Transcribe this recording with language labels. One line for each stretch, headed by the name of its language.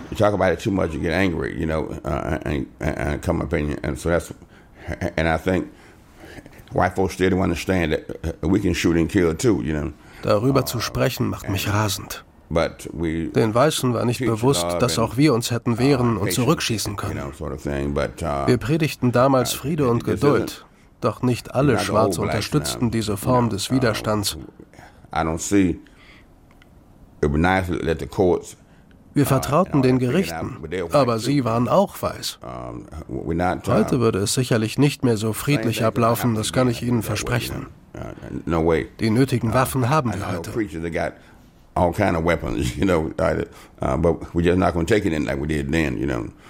English: You talk about it too much, you get angry, you know, and come up in you. And so that's, and I think white folks still don't understand that we can shoot and kill too, you know.
German: Darüber zu sprechen macht mich rasend.
English: But we,
German: den Weißen war nicht bewusst, dass auch wir uns hätten wehren und zurückschießen können. Wir predigten damals Friede und Geduld, doch nicht alle Schwarze unterstützten diese Form des Widerstands. Wir vertrauten den Gerichten, aber sie waren auch weiß. Heute würde es sicherlich nicht mehr so friedlich ablaufen, das kann ich Ihnen versprechen.
English: no way.
German: Die nötigen Waffen haben wir heute.
English: Preachers that got all kind of weapons, you know, but we're just not going to take it in like we did then, you know.